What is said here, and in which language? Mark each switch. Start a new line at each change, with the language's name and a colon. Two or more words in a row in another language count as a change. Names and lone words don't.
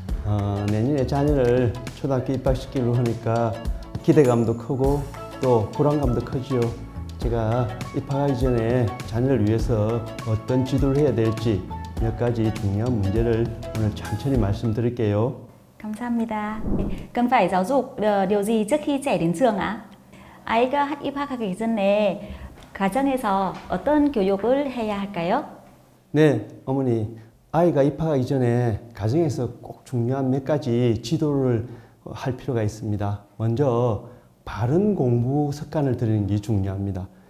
Korean: 내년에 자녀를 초등학교 입학시키려고 하니까 기대감도 크고 또 불안감도 크지요. 제가 입학하기 전에 자녀를 위해서 어떤 지도를 해야 될지 몇 가지 중요한 문제를 오늘 천천히 말씀드릴게요. 감사합니다.
Vietnamese: cần phải giáo dục điều gì trước khi trẻ đến trường ạ?
Korean: 아이가 입학하기 전에 가정에서 어떤 교육을 해야 할까요? 네, 어머니. 아이가 입학하기 전에 가정에서 꼭 중요한 몇 가지 지도를 할 필요가 있습니다. 먼저 바른 공부 습관을 들이는 게 중요합니다.